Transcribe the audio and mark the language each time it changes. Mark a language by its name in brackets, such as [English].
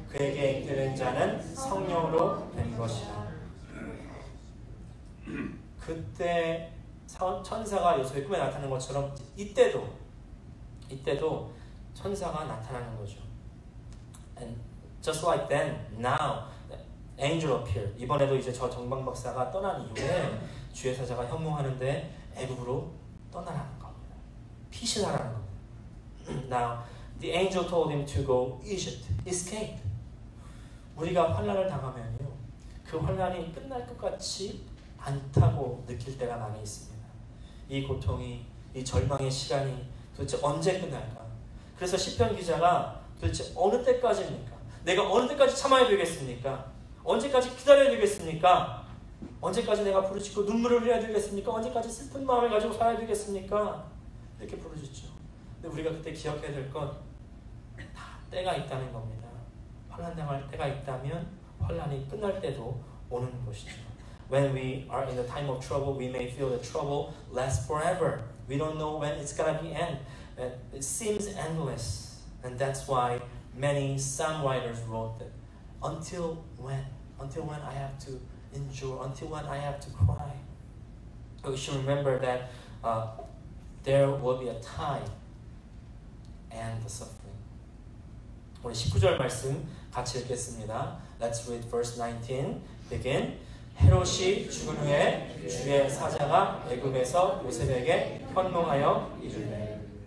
[Korean] 그에게 잉태된 자는 성령으로 된 것이라. 그때 천사가 요셉의 꿈에 나타나는 것처럼 이때도 천사가 나타나는 거죠. [English] And just like then, now, the angel appeared. [Korean] 이번에도 이제 저 정방 박사가 떠난 이후에 주의 사자가 현몽하는데 애굽으로 떠나라는 겁니다. 피신하라는 겁니다. [English] Now, the angel told him to go Egypt, escape. [Korean] 우리가 환난을 당하면요, 그 환난이 끝날 것 같이 않다고 느낄 때가 많이 있습니다. 이 고통이, 이 절망의 시간이 도대체 언제 끝날까? 그래서 시편 기자가 도대체 어느 때까지입니까? 내가 어느 때까지 참아야 되겠습니까? 언제까지 기다려야 되겠습니까? 언제까지 내가 부르짖고 눈물을 흘려야 되겠습니까? 언제까지 슬픈 마음을 가지고 살아야 되겠습니까? 이렇게 부르짖죠. 근데 우리가 그때 기억해야 될 건 다 때가 있다는 겁니다. 환난 당할 때가 있다면 환난이 끝날 때도 오는 것이죠. [English] When we are in the time of trouble, we may feel the trouble lasts forever. We don't know when it's gonna be end. It seems endless, and that's why many psalm writers wrote that. Until when? Until when I have to endure? Until when I have to cry? We should remember that there will be a time and the suffering. [Korean] 우리 19절 말씀 같이 읽겠습니다. [English] Let's read verse 19. Begin. [Korean] 헤롯이 죽은 후에 주의 사자가 애굽에서 요셉에게 현몽하여 이르되.